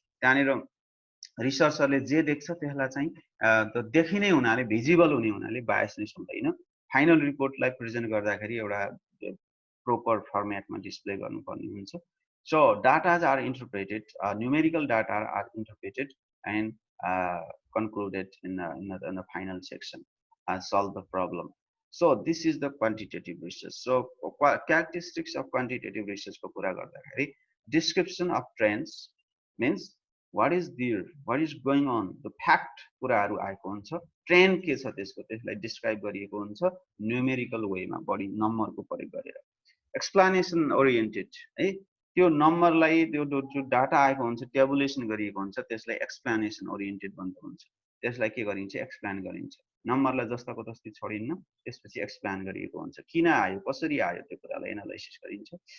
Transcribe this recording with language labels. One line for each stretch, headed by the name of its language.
Nepali: त्यहाँनिर रिसर्चरले जे देख्छ त्यसलाई चाहिँ देखिने हुनाले, भिजिबल हुने हुनाले बायसनेस हुँदैन. फाइनल रिपोर्टलाई प्रेजेन्ट गर्दाखेरि एउटा प्रोपर फर्मेटमा डिस्प्ले गर्नुपर्ने हुन्छ.
English: So datas are interpreted, numerical data are interpreted and concluded in the final section, solve the problem. So this is the quantitative research. So characteristics of quantitative research
Nepali: को कुरा गर्दाखेरि
English: description of trends means what is there, what is going on, the fact
Nepali: कुराहरू आएको हुन्छ. Trend के छ त्यसको, त्यसलाई डिस्क्राइब गरिएको हुन्छ न्युमेरिकल वेमा, बढी नम्बरको प्रयोग गरेर. एक्सप्लेनेसन ओरिएन्टेड है, त्यो नम्बरलाई त्यो जो डाटा आएको हुन्छ टेबुलेसन गरिएको हुन्छ त्यसलाई एक्सप्लेनेसन ओरिएन्टेड भन्नु हुन्छ. त्यसलाई के गरिन्छ, एक्सप्लेन गरिन्छ. नम्बरलाई जस्ताको तस्तै छोडिन्न, त्यसपछि एक्सप्लेन गरिएको हुन्छ, किन आयो, कसरी आयो, त्यो कुरालाई एनालाइसिस गरिन्छ.